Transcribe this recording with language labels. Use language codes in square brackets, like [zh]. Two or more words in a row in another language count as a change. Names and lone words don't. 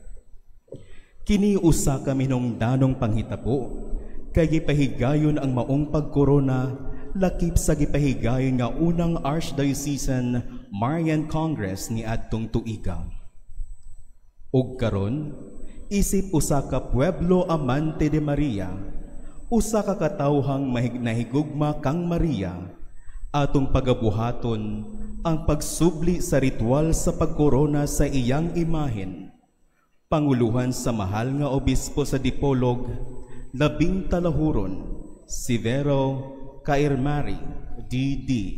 [ceb] Kini usa ka minungdanong panghitabo, kay gipahigayon ang maong pagkorona lakip sa gipahigayon nga unang Archdiocesan Marian Congress ni adtong tuiga. Ug karon, isip usa ka [es] pueblo amante de Maria, [ceb] usa ka katawhang nahigugma kang Maria, atong pagabuhaton ang pagsubli sa ritual sa pagkorona sa iyang imahen. Panguluhan sa mahal nga obispo sa Dipolog, labing talahuron, Severo Cairmari, D.D.